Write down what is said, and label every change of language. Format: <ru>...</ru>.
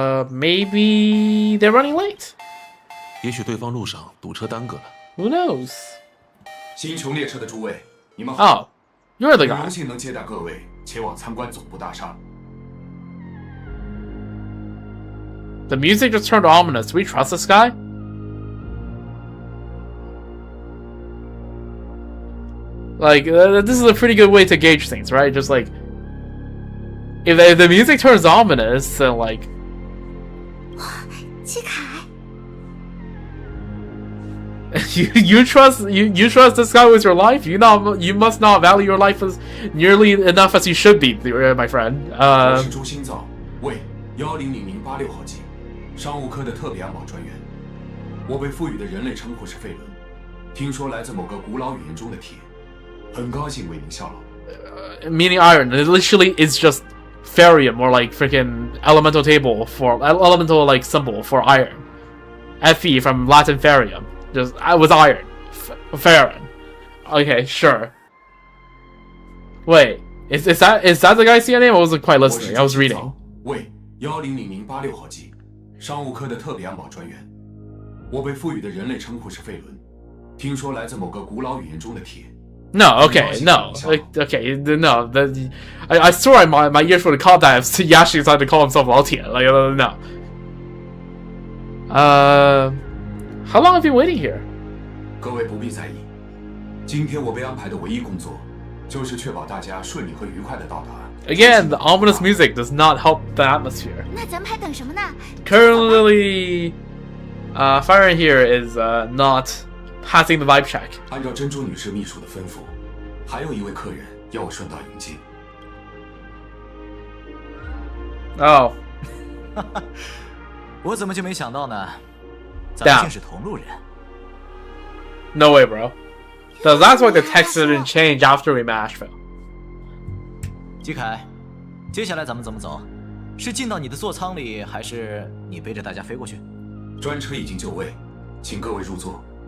<en>Maybe they're running late?</en> <zh>也许对方路上堵车耽搁了。</zh> <en>Who knows?</en> <zh>星穹列车的诸位，你们好。</zh> <en>Oh, you're the</en> <zh>很</zh> <en>guy.</en> <zh>荣幸能接待各位前往参观总部大厦。</zh> <en>The music just turned ominous. Do we trust this guy? Like, this is a pretty good way to gauge things, right? Just like, if the music turns ominous, then like,</en> <zh>季凯，</zh> <en>you trust this guy with your life? You must not value your life as nearly enough as you should be, my friend.</en> <zh>我是朱新造，为1000086号机，商务科的特别安保专员。我被赋予的人类称呼是费伦，听说来自某个古老语言中的铁。很高兴为您效劳。</zh> <en>Meaning iron. It literally is just Ferium, or like freaking elemental table for elemental like symbol for iron. Fe from Latin Ferium. Just with iron. Ferron. Okay, sure. Wait, is that the guy's name? I wasn't quite listening. I was reading.</en> <zh>为1000086号机，商务科的特别安保专员。我被赋予的人类称呼是费伦，听说来自某个古老语言中的铁。</zh> <en>No, okay, no, okay, no. I swear my ears would have caught that if Yashi decided to call himself Altia. Like, no. How long have you been waiting here?</en> <zh>各位不必在意，今天我被安排的唯一工作，就是确保大家顺利和愉快的到达。</zh> <en>Again, the ominous music does not help the atmosphere.</en> <zh>那咱们还等什么呢？</zh> <en>Currently, Fire here is not passing the vibe check.</en> <zh>按照珍珠女士秘书的吩咐，还有一位客人要我顺道迎接。</zh> <en>Oh.</en> <zh>我怎么就没想到呢？咱们竟是同路人。</zh> <en>No way, bro. So that's why the text didn't change after we matched Phil.</en> <zh>季凯，接下来咱们怎么走？是进到你的座舱里，还是你背着大家飞过去？专车已经就位，请各位入座。</zh>